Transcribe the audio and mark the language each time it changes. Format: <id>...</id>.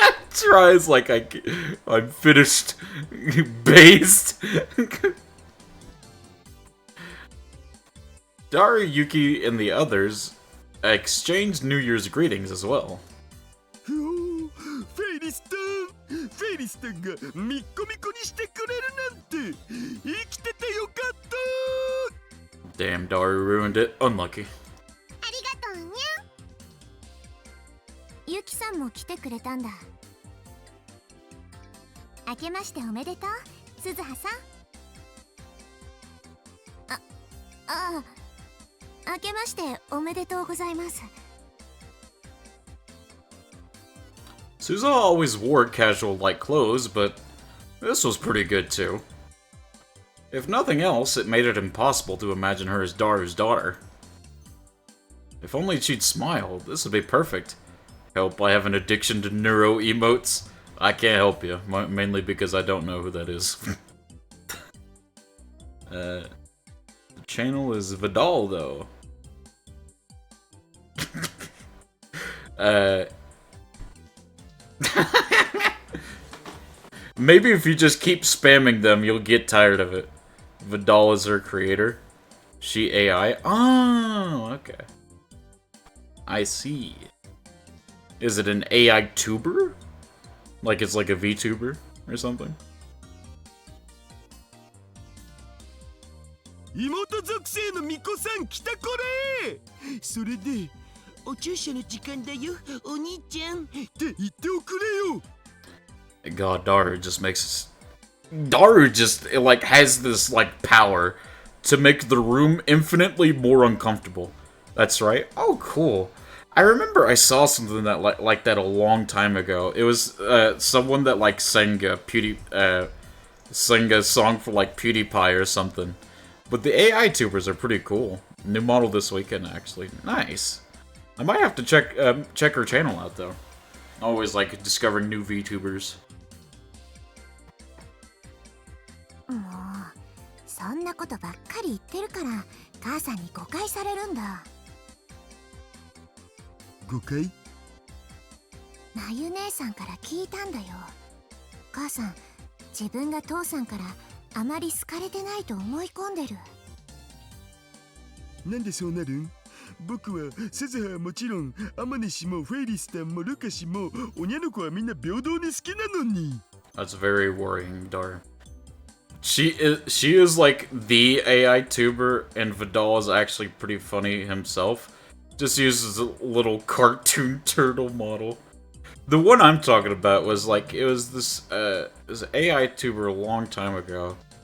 <en>Tries like I'm finished. Based. Daru, Yuki, and the others exchanged New Year's greetings as well.</en> <ja>フェイリスタン、フェイリスタンがミッコミコにしてくれるなんて生きててよかった。</ja> <en>Damn, Daru ruined it. Unlucky.</en> <ja>ありがとうにゃ。ゆきさんも来てくれたんだ。明けましておめでとう、鈴葉さん。明けましておめでとうございます。</ja> <en>Suzuha always wore casual light clothes, but this was pretty good too. If nothing else, it made it impossible to imagine her as Daru's daughter. If only she'd smile, this would be perfect. Help, I have an addiction to neuro emotes. I can't help you, mainly because I don't know who that is. The channel is Vidal, though. Maybe if you just keep spamming them, you'll get tired of it. Vidal is her creator. She AI. Oh, okay. I see. Is it an AI tuber? Like it's like a VTuber or something?</en> <ja>妹属性の巫女さん来たこれ。それでお注射の時間だよ、お兄ちゃんって言っておくれよ。</ja> <en>God, Daru just makes... Daru just, like, has this, like, power to make the room infinitely more uncomfortable. That's right. Oh, cool. I remember I saw something that like that a long time ago. It was, someone that, like, sang a song for, like, PewDiePie or something. But the AI tubers are pretty cool. New model this weekend, actually. Nice. I might have to check her channel out, though. Always, like, discovering new VTubers.</en> <ja>もうそんなことばっかり言ってるから母さんに誤解されるんだ。誤解？まゆ姉さんから聞いたんだよ。母さん、自分が父さんからあまり好かれてないと思い込んでる。なんでそうなるん？僕は鈴葉はもちろんアマネ氏もフェイリスタンもルカ氏もおにゃの子はみんな平等に好きなのに。</ja> <en>That's very worrying, Dar. She is like the AI tuber, and Vidal is actually pretty funny himself. Just uses a little cartoon turtle model. The one I'm talking about was like, it was this AI tuber a long time ago.</en>